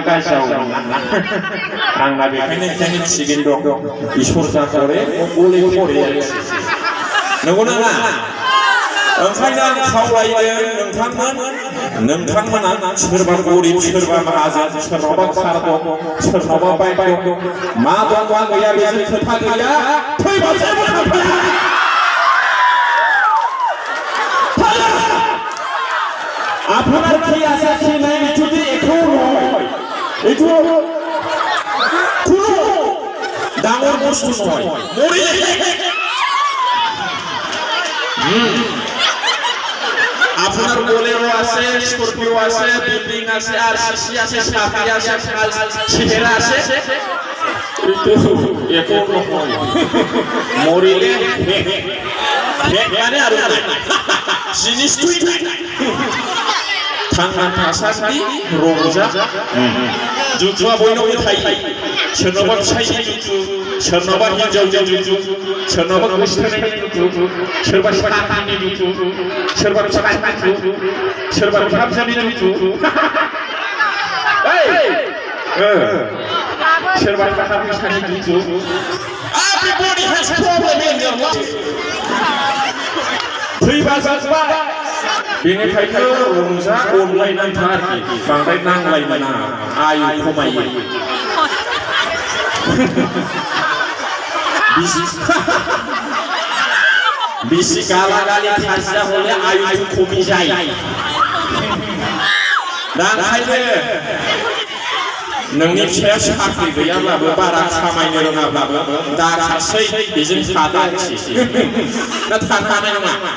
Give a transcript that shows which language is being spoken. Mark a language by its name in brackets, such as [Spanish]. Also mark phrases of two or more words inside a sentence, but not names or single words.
[Bodo] गाज्रि जागौमोन आंना बेखायनो थिगैनो दं इसोर जाथारे गले गले नंगौना नङा ओंखायनो आं खावलायदों नोंथांमोना सोरबा गरिब सोरबा माहाजोन सोरनावबा कार दं सोरनावबा बाइक दं मा दं मा गैया बेजों खोथा गैया फैबा जेबो थांफाया [Assamese] আপনার কি আছে কি নাই যদি একো নয় এটো কোনো ডাঙর বস্তু নয় মরে আপনার বোলেরো আছে স্করপিও আছে বিল্ডিং আছে আরসিসি আছে সাফি আছে সিহেরা আছে এটো নয় মরিলে মানে আর জিনিস তুই [Bodo] थांनानै थासान्दि रंजा जुजुआ बयनावबो थायो सोरनावबा फिसायनि जुजु सोरनावबा हिनजावनि जुजु सोरनावबा गोसोथोनायनि जुजु सोरबा साख्रिनि जुजु सोरबा फिसायनि जुजु सोरबा बिहामजोनि जुजु सोरबा थाखा फैसानि जुजु [English] Everybody has problem in their life [Bodo] फैबा जाजोबा बेनिखायनो रंजा अनलायनानै था आरोखि बांद्राय नांलायनो नाङा आयु खमायो [Assamese] বেছি গালাগালি খাজিয়া হলে আয়ু কমি যায় [Bodo] दा ओंखायनो नोंनि फिसाया साख्रि गैयाब्लाबो बारा खामायनो रोङाब्लाबो दा खासै बेजों थादा आरोखि दा थानो हानाय नङा